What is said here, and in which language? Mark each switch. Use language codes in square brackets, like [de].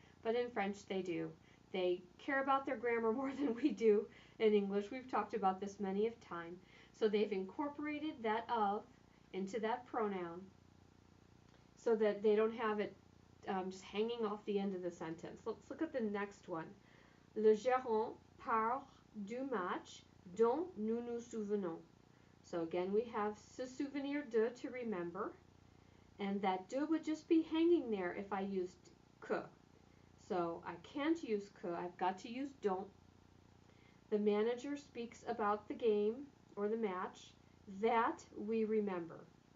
[en] But in French, they do. They care about their grammar more than we do in English. We've talked about this many a time. So they've incorporated that of into that pronoun so that they don't have it just hanging off the end of the sentence. Let's look at the next one. [fr] Le gérant parle du match dont nous nous souvenons. [en] So again, we have se souvenir de, to remember, and that de would just be hanging there if I used que. So I can't use que, I've got to use don't. The manager speaks about the game or the match that we remember.